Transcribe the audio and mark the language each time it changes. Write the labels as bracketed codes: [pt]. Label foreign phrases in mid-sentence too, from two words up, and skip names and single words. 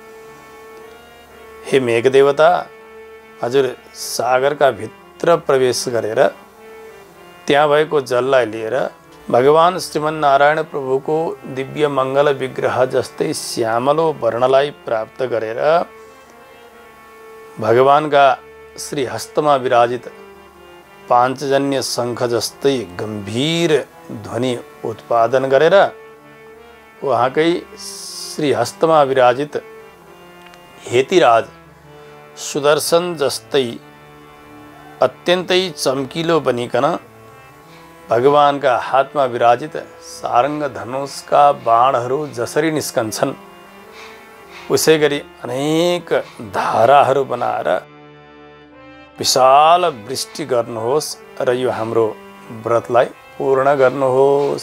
[ne] हे मेघ देवता, हजुर सागरका भित्र प्रवेश गरेर त्यहाँ भएको जललाई लिएर भगवान श्रीमन्नारायण प्रभुको दिव्य मंगल विग्रह जस्तै श्यामलो वर्णलाई प्राप्त गरेर भगवानका श्री हस्तमा विराजित पाञ्चजन्य शंख जस्तै गम्भीर ध्वनि उत्पादन गरेर वहाँकै श्री हस्तमा विराजित हेतिराज सुदर्शन जस्तै अत्यन्तै चम्किलो बनिकन भगवानका हातमा विराजित सारंग धनुषका बाणहरू जसरी निस्कन्छन् उसै गरी अनेक धाराहरू बनाएर विशाल वृष्टि गर्नुहोस् र यो हाम्रो व्रतलाई पूर्ण गर्नुहोस्।